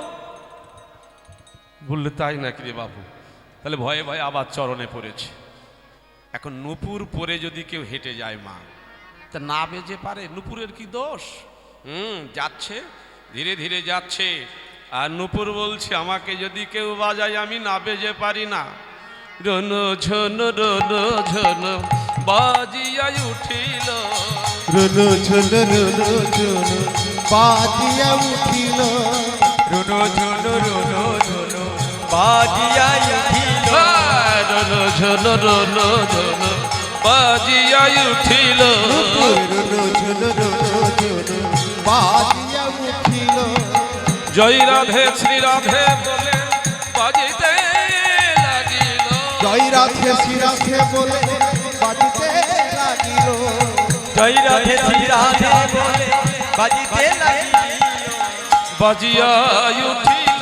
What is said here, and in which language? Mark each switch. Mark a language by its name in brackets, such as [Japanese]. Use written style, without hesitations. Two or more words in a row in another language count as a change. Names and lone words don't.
[Bangla] বললে তাই নাকি রে বাবু? তাহলে ভয়ে ভয়ে আবার চরণে পড়েছে। এখন নূপুর পরে যদি কেউ হেঁটে যায় মা, তা না বেজে পারে? নূপুরের কি দোষ? যাচ্ছে, ধীরে ধীরে যাচ্ছে, আর নূপুর বলছে আমাকে যদি কেউ বাজায় আমি না বেজে পারি না। রনো ঝনো বাজিয়া উঠিল, রুনু ঝুনু রুনু ঝুনু বাজিয়া উঠিল, রুনু ঝুনু বাজিয়া উঠিল, রনো ঝনো বাজিয়া উঠিল, রুনু ঝুনু রুনু ঝুনু বাজিয়া উঠিল। জয় রাধে শ্রী রাধে বলে বাজিতে লাগিল, জয় রাধে শ্রী রাধে বলে বাজিতে লাগিল, জয় রাধে শ্রী রাধে বলে বাজিতে লাগিল, বাজিয়া উঠিল,